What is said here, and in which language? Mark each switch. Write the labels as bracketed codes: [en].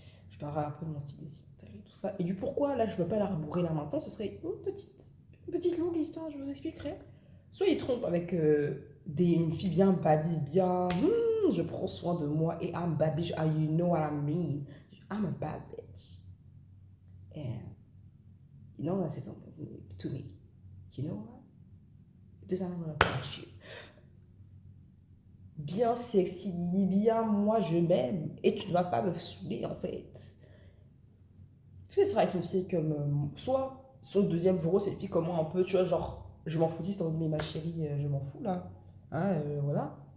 [fr] Je parlerai un peu de mon style vestimentaire et tout ça. Et du pourquoi, là, je ne peux pas la rembourrer là maintenant, ce serait une petite longue histoire, je vous expliquerai. Soit il trompe avec une fille bien badise, bien, je prends soin de moi et [en] I'm bad bitch, you know what I mean. I'm a bad bitch. And you know what I said to me. You know what? Because I'm gonna punch you. [fr] Bien sexy, bien moi je m'aime et tu ne vas pas me saouler en fait. Tu sais, c'est vrai avec une fille comme. Soit son deuxième bureau, c'est une fille comme moi, un peu, tu vois, genre, je m'en foutiste en mode, mais ma chérie, je m'en fous là. Hein, voilà.